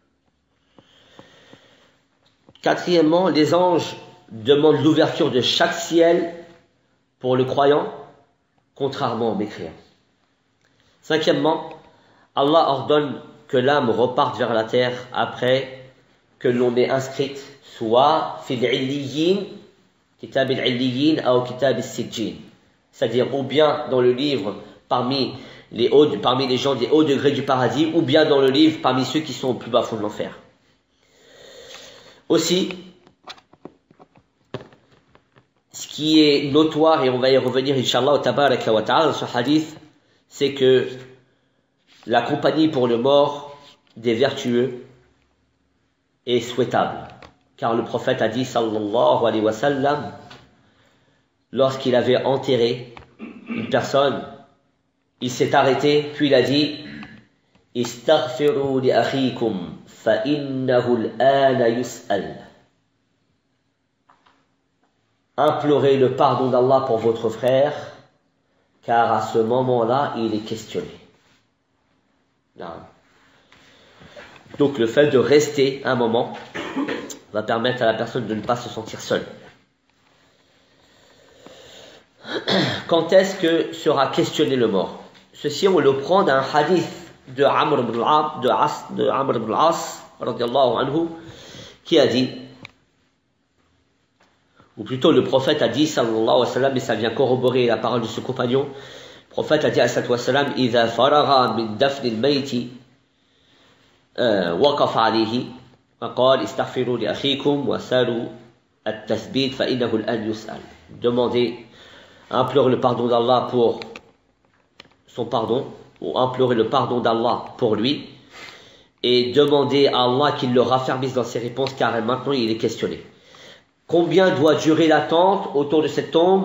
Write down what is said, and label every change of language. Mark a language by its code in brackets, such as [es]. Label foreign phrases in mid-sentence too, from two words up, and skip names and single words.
[fr] Quatrièmement, les anges demandent l'ouverture de chaque ciel pour le croyant, contrairement au mécréant. Cinquièmement, Allah ordonne que l'âme reparte vers la terre après que l'on ait inscrite soit [ar] في عليين, كتاب العليين [fr] ou [ar] كتاب السجين, [fr] c'est-à-dire ou bien dans le livre parmi les gens des hauts degrés du paradis, ou bien dans le livre parmi ceux qui sont au plus bas fond de l'enfer. Aussi, ce qui est notoire, et on va y revenir [ar] إن شاء الله تبارك وتعالى [fr] dans ce hadith, c'est que la compagnie pour le mort des vertueux est souhaitable. Car le prophète a dit [ar] صلى الله عليه وسلم, [fr] lorsqu'il avait enterré une personne, il s'est arrêté, puis il a dit [ar] استغفروا لأخيكم فإنه الآن يسأل. [fr] Implorez le pardon d'Allah pour votre frère, car à ce moment-là, il est questionné. Non. Donc le fait de rester un moment va permettre à la personne de ne pas se sentir seule. Quand est-ce que sera questionné le mort? Ceci, on le prend d'un hadith de Amr ibn al-As, [ar] رضي الله عنه, [fr] qui a dit, ou plutôt le prophète a dit, [ar] صلى الله عليه وسلم, [fr] et ça vient corroborer la parole de ce compagnon, le prophète a dit, [ar] صلى الله عليه وسلم, إِذَا فَرَغَ مِنْ دَفْنِ الْمَيْتِ وقف عليه وقال استغفروا لأخيكم وسالوا التثبيت فإنه الآن يسأل. [fr] Demandez, implorez le pardon d'Allah pour son pardon, ou implorez le pardon d'Allah pour lui, et demandez à Allah qu'il le raffermisse dans ses réponses, car maintenant il est questionné. Combien doit durer l'attente autour de cette tombe?